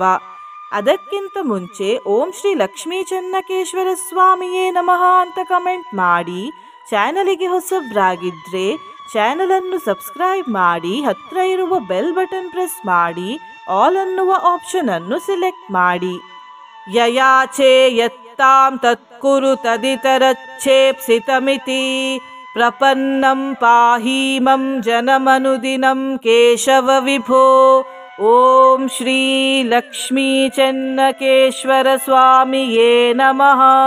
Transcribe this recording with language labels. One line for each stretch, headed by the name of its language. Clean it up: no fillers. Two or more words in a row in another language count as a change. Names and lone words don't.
Kannada: ಅದಕ್ಕಿಂತ ಮುಂಚೆ
Sanskrit: ಓಂ ಶ್ರೀ ಲಕ್ಷ್ಮೀ ಚೆನ್ನಕೇಶ್ವರ ಸ್ವಾಮಿಯೇ ನಮಃ
Kannada: ಅಂತ ಕಮೆಂಟ್ ಮಾಡಿ. ಚಾನಲಿಗೆ ಹೊಸಬ್ರಾಗಿದ್ರೆ ಚಾನಲ್ ಅನ್ನು ಸಬ್ಸ್ಕ್ರೈಬ್ ಮಾಡಿ, ಹತ್ರ ಇರುವ
English: bell button press
Kannada: ಮಾಡಿ, ಆಲ್ ಅನ್ನುವ ಆಪ್ಷನ್ ಅನ್ನು ಸಿಲೆಕ್ಟ್ ಮಾಡಿ.
Sanskrit: ಯಯಾಚೆ ಯತ್ತಾಂ ತತ್ಕುರು ತದಿತರಚ್ಛೇಪ್ಸಿತಮಿತಿ ಪ್ರಪನ್ನಂ ಪಾಹೀಮಂ ಜನಮನುದಿನಂ ಕೇಶವ ವಿಭೋ. ಓಂ ಶ್ರೀ ಲಕ್ಷ್ಮೀ ಚೆನ್ನಕೇಶ್ವರ ಸ್ವಾಮಿಯೇ ನಮಃ.